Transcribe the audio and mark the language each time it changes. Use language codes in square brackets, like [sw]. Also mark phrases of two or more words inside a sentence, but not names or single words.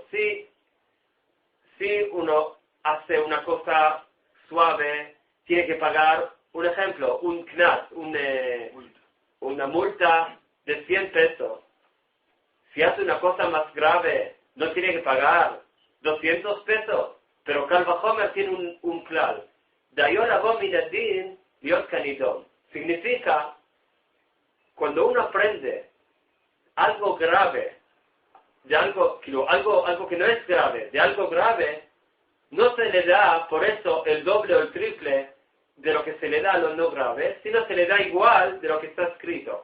[es] Si uno hace una cosa suave, tiene que pagar, un ejemplo, un knas, una multa de 100 pesos. Si hace una cosa más grave, no tiene que pagar 200 pesos. Pero [he] קל וחומר [es] tiene un klal. [he] דיו לבא מן הדין להיות כנדון. [es] Significa, cuando uno aprende algo grave, de algo que no es grave, de algo grave, no se le da por eso el doble o el triple de lo que se le da a lo no grave, sino se le da igual de lo que está escrito.